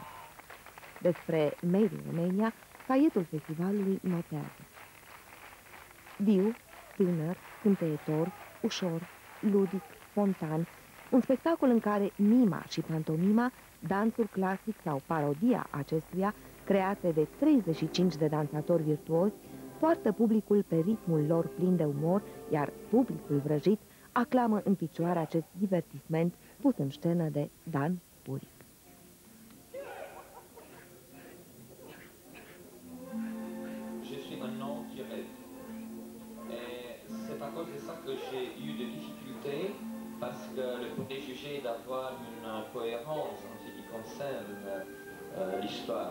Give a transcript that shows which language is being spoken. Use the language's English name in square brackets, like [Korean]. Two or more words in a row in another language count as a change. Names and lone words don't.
[Romanian] Despre Made in Romania, caietul festivalului notează: viu, tânăr, cântăietor, ușor, ludic, spontan, un spectacol în care mima și pantomima, dansul clasic sau parodia acestuia, create de 35 de dansatori virtuozi, poartă publicul pe ritmul lor plin de umor, iar publicul vrăjit aclamă în picioare acest divertisment pus în scenă de Dan Puric. [French] Je suis un homme qui rêve. Et c'est à cause de ça que j'ai eu des difficultés, parce que le préjugé d'avoir une cohérence en ce qui concerne l'histoire.